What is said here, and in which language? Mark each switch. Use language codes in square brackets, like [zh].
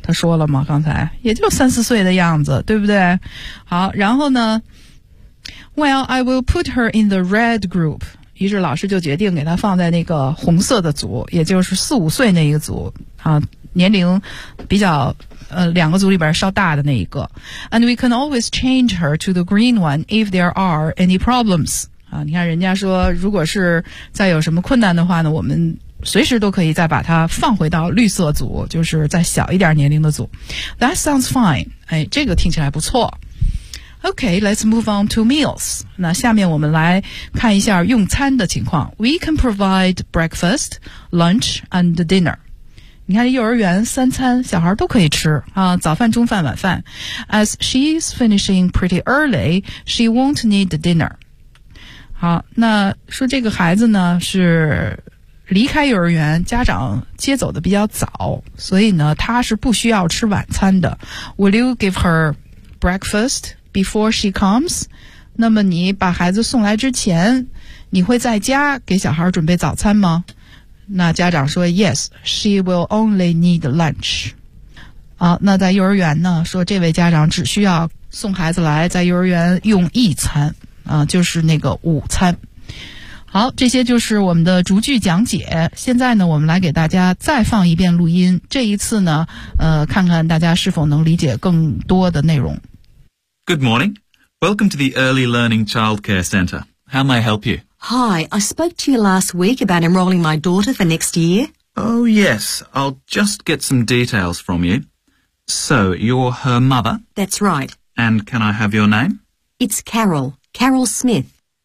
[zh] 他说了吗？刚才也就3-4岁的样子，对不对？好，然后呢 [en] ，Well, I will put her in the red group。 [zh] 于是老师就决定给他放在那个红色的组，也就是4-5岁那一个组啊，年龄比较。两个组里边稍大的那一个。 [en] And we can always change her to the green one if there are any problems. [zh] 你看人家说如果是再有什么困难的话呢，我们随时都可以再把它放回到绿色组，就是再小一点年龄的组。 [en] That sounds fine. [zh] 这个听起来不错。 [en] Okay, let's move on to meals. [zh] 那下面我们来看一下用餐的情况。 [en] We can provide breakfast, lunch, and dinner. [zh] 你看幼儿园三餐小孩都可以吃啊，早饭中饭晚饭。 [en] As she's finishing pretty early, she won't need dinner. [zh] 好，那说这个孩子呢是离开幼儿园家长接走的比较早，所以呢他是不需要吃晚餐的。 [en] Will you give her breakfast before she comes? [zh] 那么你把孩子送来之前，你会在家给小孩准备早餐吗？那家长说 [en] ,yes, she will only need lunch. [zh] 那在幼儿园呢说这位家长只需要送孩子来在幼儿园用一餐就是那个午餐。好，这些就是我们的逐句讲解。现在呢我们来给大家再放一遍录音，这一次呢看看大家是否能理解更多的内容。 [en] Good morning. Welcome to the Early Learning Childcare Center. How may I help you? Hi, I spoke to you last week about enrolling my daughter for next year. Oh, yes. I'll just get some details from you. So, you're her mother? That's right. And can I have your name? It's Carol. Carol Smith.